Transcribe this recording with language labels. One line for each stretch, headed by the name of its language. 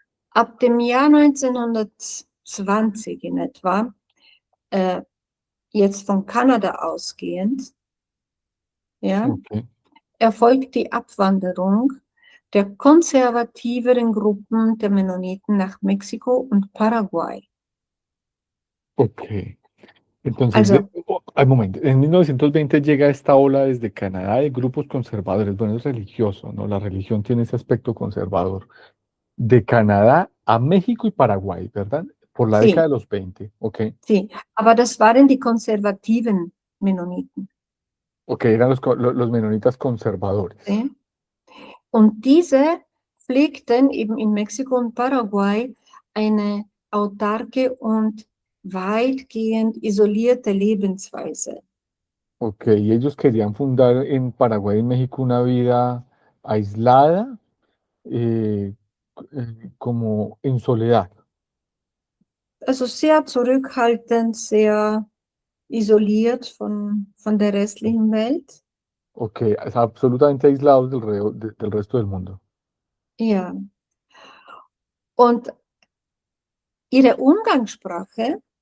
German: Ab dem Jahr 1920 in etwa, äh, jetzt von Kanada ausgehend, ja, ok, erfolgt die Abwanderung der konservativeren Gruppen der Mennoniten nach Mexiko und Paraguay.
Spanish: ok. Entonces,
German: Also,
Spanish: al momento, en 1920 llega esta ola desde Canadá de grupos conservadores. Bueno, es religioso, ¿no? La religión tiene ese aspecto conservador. De Canadá a México y Paraguay, ¿verdad? Por la década sí, de los 20, ok.
German: sí, aber das waren die konservativen Mennoniten.
Spanish: Ok, eran los menonitas conservadores. Sí.
German: Und diese pflegten eben in Mexiko und Paraguay eine autarke und weitgehend isolierte Lebensweise.
Spanish: Ok, y ellos querían fundar en Paraguay y México una vida aislada, eh, como en soledad.
German: Also sehr zurückhaltend, sehr isoliert von der restlichen Welt.
Spanish: Ok, es absolutamente aislados del resto del mundo.
German: Ja. Und ihre Umgangssprache